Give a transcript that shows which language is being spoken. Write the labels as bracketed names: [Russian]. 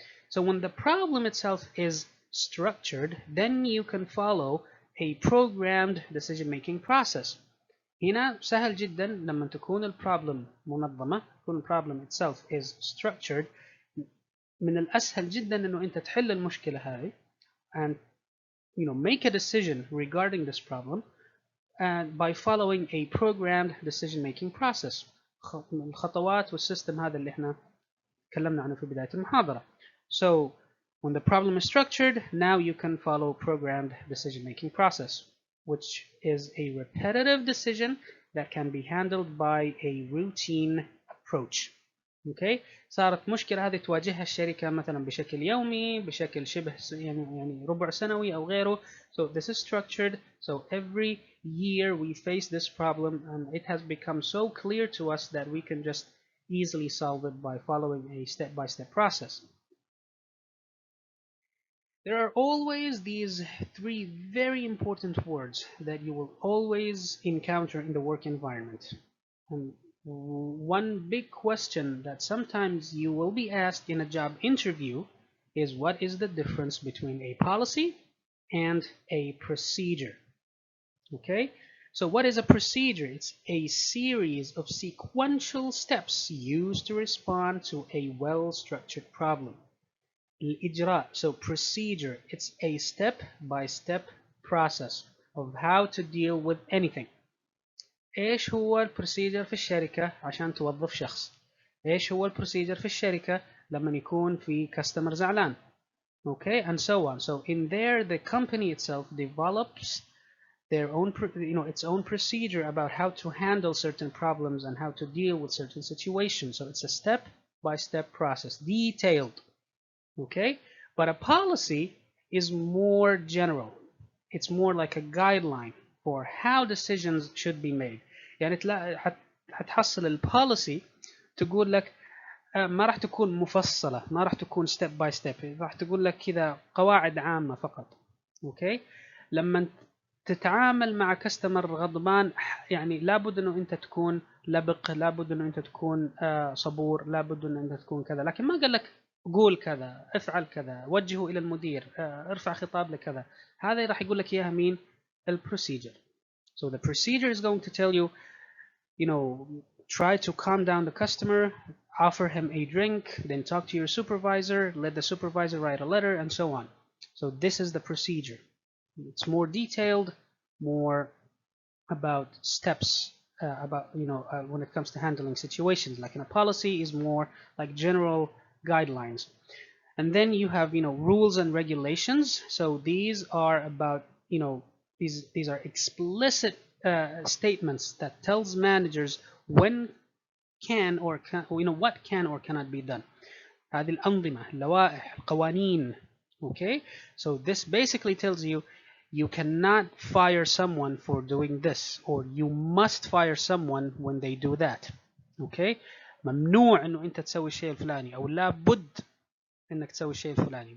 [English] So when the problem itself is structured, then you can follow a programmed decision-making process. [Arabic] هنا سهل جدا لما تكون البروبلم منظمة، تكون البروبلم [English] itself is structured. [Arabic] من الأسهل جدا إنه أنت تحل المشكلة هذه [English] and make a decision regarding this problem and by following a programmed decision-making process. [Arabic] الخطوات والسيستم هذا اللي احنا تكلمنا عنه في بداية المحاضرة. [English] So when the problem is structured, now you can follow programmed decision-making process, which is a repetitive decision that can be handled by a routine approach. Okay. [Arabic] صارت مشكله هذه تواجهها الشركه مثلا بشكل يومي، بشكل شبه يعني ربع سنوي او غيره. [English] So this is structured. So every year we face this problem and it has become so clear to us that we can just easily solve it by following a step-by-step process. There are always these three very important words that you will always encounter in the work environment. And one big question that sometimes you will be asked in a job interview is, what is the difference between a policy and a procedure? Okay, so what is a procedure? It's a series of sequential steps used to respond to a well-structured problem. الإجراء, so procedure, it's a step-by-step process of how to deal with anything. [Arabic] ايش هو البروسيجر في الشركة عشان توظف شخص؟ ايش هو البروسيجر في الشركة لما يكون في كاستمر زعلان؟ [English] Okay, and so on. So in there, the company itself develops their own, its own procedure about how to handle certain problems and how to deal with certain situations. So it's a step-by-step process, detailed. Okay, but a policy is more general. It's more like a guideline for how decisions should be made. [Arabic] يعني هتحصل البوليسي تقول لك ما راح تكون مفصلة، ما راح تكون ستيب باي ستيب، راح تقول لك كذا قواعد عامة فقط. اوكي، لما تتعامل مع كاستمر غضبان يعني لابد انه انت تكون لبق، لابد انه انت تكون صبور، لابد انه انت تكون كذا، لكن ما قال لك قول كذا، افعل كذا، وجهه الى المدير، ارفع خطاب لكذا. هذا راح يقول لك اياها مين؟ البروسيجر. [English] So the procedure is going to tell you, try to calm down the customer, offer him a drink, then talk to your supervisor, let the supervisor write a letter, and so on. So this is the procedure. It's more detailed, more about steps, about when it comes to handling situations. Like in a policy is more like general guidelines. And then you have rules and regulations. So these are about these are explicit statements that tells managers when can or can, what can or cannot be done. [Arabic] هذه الأنظمة، اللوائح، القوانين. [English] Okay, so this basically tells you you cannot fire someone for doing this, or you must fire someone when they do that. [Arabic] Okay, ممنوع انه انت تسوي الشيء الفلاني، او لابد انك تسوي الشيء الفلاني.